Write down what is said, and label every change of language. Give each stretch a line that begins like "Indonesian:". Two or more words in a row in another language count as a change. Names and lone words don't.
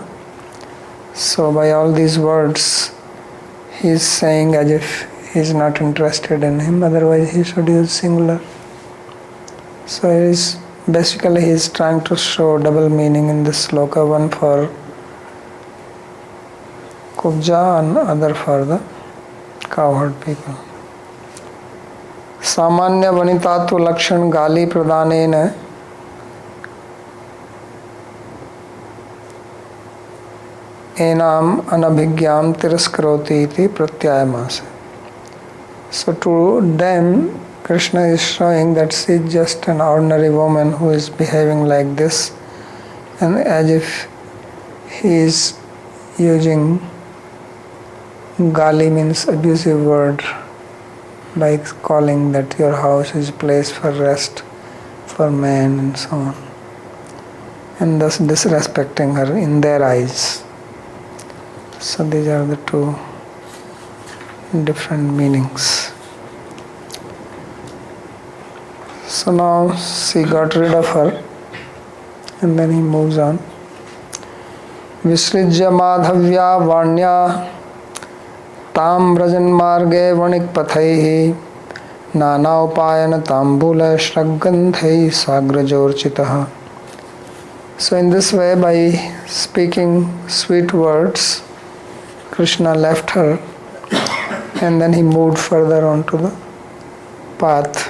English: So by all these words, he is saying as if he is not interested in him, otherwise he should use singular. So basically he is trying to show double meaning in this sloka, one for Kubja and other for the cowherd people.
Sanskrit: सामान्य वनितात्व लक्षण गाली प्रधानेन एनाम् अनभिज्ञम् तिरस्करोति इति प्रत्याययामास.
English: So to them, Krishna is showing that she is just an ordinary woman who is behaving like this, and as if he is using Gali means abusive word by calling that your house is a place for rest for man and so on, and thus disrespecting her in their eyes. So these are the two different meanings. So now she got rid of her, and then he moves on.
Sanskrit: विसृज्य माध्व्या वाण्या ताम् व्रजन् मार्गे वणिक् पथैः नाना उपायन ताम्बूल स्रग्गन्धैः साग्रजोऽर्चितः.
English: So in this way, by speaking sweet words, Krishna left her, and then he moved further onto the path.